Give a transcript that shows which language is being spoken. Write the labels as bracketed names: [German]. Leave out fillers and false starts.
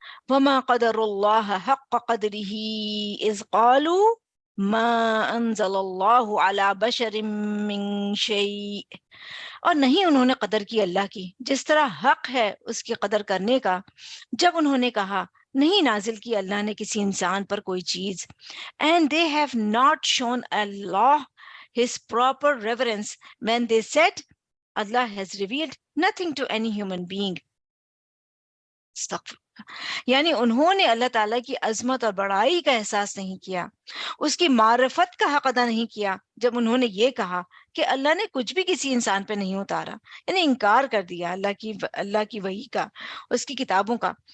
[Arabic] وَمَا قَدَرُ اللَّهَ حَقَّ قَدْرِهِ إِذْ قَالُوا مَا أَنزَلَ اللَّهُ عَلَى بَشَرٍ مِّن شَيْءٍ، [Urdu] اور نہیں انہوں نے قدر کی اللہ کی جس طرح حق ہے اس کی قدر کرنے کا جب انہوں نے کہا نہیں نازل کی اللہ نے کسی انسان پر کوئی چیز. [English] And they have not shown Allah his proper reverence when they said Allah has revealed nothing to any human being. [Urdu] یعنی انہوں نے اللہ تعالیٰ کی عظمت اور بڑائی کا احساس نہیں کیا، اس کی معرفت کا حق ادا نہیں کیا جب انہوں نے یہ کہا کہ اللہ نے کچھ بھی کسی انسان پہ نہیں اتارا، یعنی انکار کر دیا اللہ کی وحی کا، اس کی کتابوں کا.